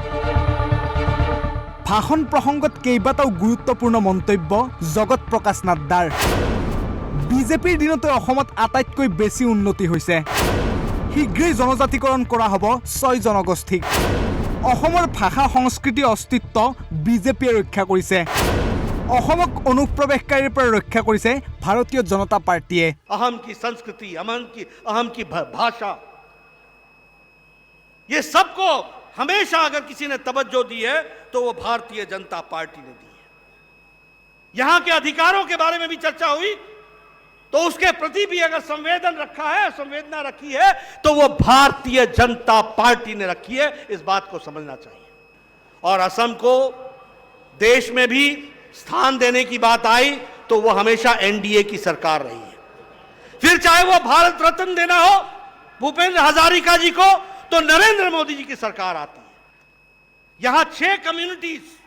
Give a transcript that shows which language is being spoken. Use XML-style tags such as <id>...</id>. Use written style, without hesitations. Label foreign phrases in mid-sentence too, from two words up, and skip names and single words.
<as>ভাষণ প্ৰসংগত কেইবাটাও গুৰুত্বপূৰ্ণ মন্তব্য জগত প্ৰকাশ নাড্ডাৰ বিজেপিৰ দিনতে অসমত আটাইতকৈ বেছি উন্নতি হৈছে শীঘ্ৰেই জনজাতিকৰণ কৰা হ'ব 6 জনগোষ্ঠীক অসমৰ ভাষা সংস্কৃতি অস্তিত্ব বিজেপিয়ে ৰক্ষা কৰিছে অসমক অনুপ্ৰৱেশকাৰীৰ পৰা ৰক্ষা কৰিছে ভাৰতীয় জনতা পাৰ্টিয়ে</as> <hi>अहम की संस्कृति अहम की भाषा ये सबको हमेशा अगर किसी ने तवज्जो दी है तो वो भारतीय जनता पार्टी ने दी है यहां के अधिकारों के बारे में भी चर्चा हुई तो उसके प्रति भी अगर संवेदना रखी है तो वो भारतीय जनता पार्टी ने रखी है इस बात को समझना चाहिए और असम को देश में भी स्थान देने की बात आई तो वो हमेशा एनडीए की सरकार रही है फिर चाहे वो भारत रत्न देना हो भूपेंद्र हजारिका जी को तो नरेंद्र मोदी जी की सरकार आती है यहां 6 कम्युनिटीज</hi>